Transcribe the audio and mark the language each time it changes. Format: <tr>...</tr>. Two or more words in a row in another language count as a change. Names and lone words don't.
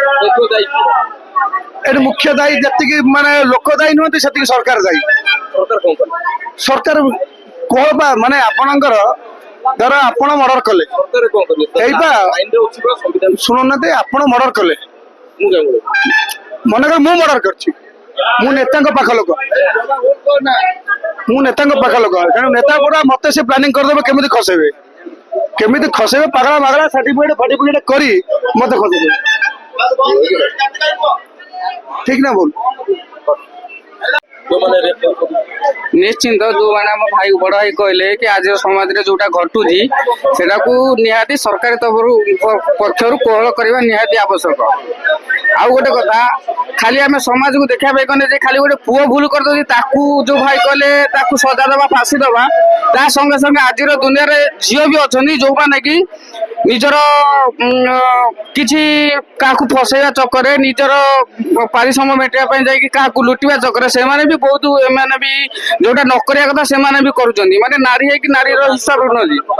<or>ଏଠି ମୁଖ୍ୟ ଦାୟୀ ଯେତିକି ମାନେ ଲୋକ ଦାୟୀ ନୁହନ୍ତି ସେତିକି ସରକାର ଦାୟୀ ସରକାର କହ ବା ମାନେ ଆପଣଙ୍କର ଧର ଆପଣ ମର୍ଡର କଲେ ଏଇପା ଶୁଣୁନାହାନ୍ତି ଆପଣ ମର୍ଡର କଲେ ମନେକର ମୁଁ ମର୍ଡର କରିଛି ମୁଁ ନେତାଙ୍କ ପାଖ ଲୋକ ତେଣୁ ନେତା ପୁରା ମତେ ସେ ପ୍ଲାନିଂ କରିଦେବେ କେମିତି ଖସେଇବେ ପାଗଳା ମାଗଳା ସାର୍ଟିଫିକେଟ ଫାର୍ଟିଫିକେଟ କରି ମତେ ଖସେଇଦେବେ ଠିକ ନା ଭୁଲ ନିଶ୍ଚିନ୍ତ ଯୋଉମାନେ ଆମ ଭାଇ ବଡ ଭାଇ କହିଲେ କି ଆଜି ସମାଜରେ ଯୋଉଟା ଘଟୁଛି ସେଟାକୁ ନିହାତି ସରକାରୀ ପକ୍ଷରୁ କୋହଳ କରିବା ନିହାତି ଆବଶ୍ୟକ। ଆଉ ଗୋଟେ କଥା ଖାଲି ଆମେ ସମାଜକୁ ଦେଖିବା ପାଇଁ କଲେ ଯେ ଖାଲି ଗୋଟେ ପୁଅ ଭୁଲ କରିଦଉଛି ତାକୁ ଯୋଉ ଭାଇ କହିଲେ ତାକୁ ସଜା ଦେବା ଫାଶୀ ଦେବା ତା ସଙ୍ଗେ ସଙ୍ଗେ ଆଜିର ଦୁନିଆରେ ଝିଅ ବି ଅଛନ୍ତି ଯୋଉମାନେ କି ନିଜର କିଛି କାହାକୁ ଫସେଇବା ଚକରେ ନିଜର ପାରିଶ୍ରମ ମେଣ୍ଟିବା ପାଇଁ ଯାଇକି କାହାକୁ ଲୁଟିବା ଚକରେ ସେମାନେ ବି ବହୁତ ଏମାନେ ବି ଯୋଉଟା ନ କରିବା କଥା ସେମାନେ ବି କରୁଛନ୍ତି ମାନେ ନାରୀ ହେଇକି ନାରୀର ହିସାବ ରହୁନାହାନ୍ତି</or>